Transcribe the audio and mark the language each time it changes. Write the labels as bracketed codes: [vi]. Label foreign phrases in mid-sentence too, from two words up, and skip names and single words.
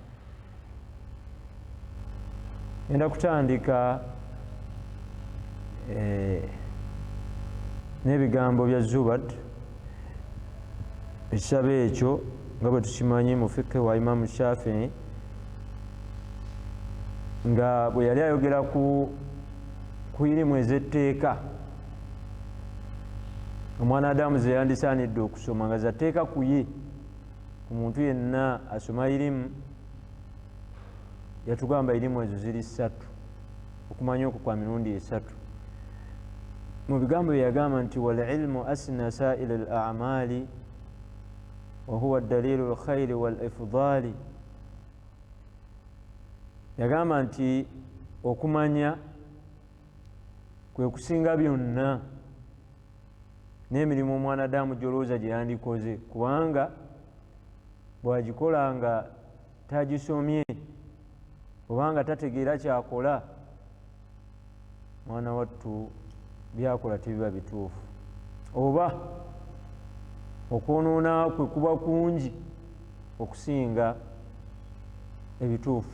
[lg] Ngenda kutandika n'ebigambo bya Zubad, ekisabo ekyo nga bwe tukimanyi mu fiqh wa Imam Shafi'i, nga bwe yali ayogera ku irimu ez'etteeka omwana Adamu ze yandisaanidde okusoma, nga zatteeka ku ye, ku muntu yenna asoma irimu. Yatugamba irimu ezo ziri ssatu, okumanya okwo kwa mirundi esatu. Mu bigambo bye yagamba nti [ar] والعلم أسنى سائل الأعمال وهو دليل الخير والإفضال. [lg] Yagamba nti okumanya kwe kusinga byonna n'emirimu omwana Adamu gy'olowooza gye yandikoze, kubanga bw'agikola nga tagisomye obanga tategeera kyakola, mwana wattu byakola tebiba bituufu, oba okwonoona kwe kuba kungi okusinga ebituufu.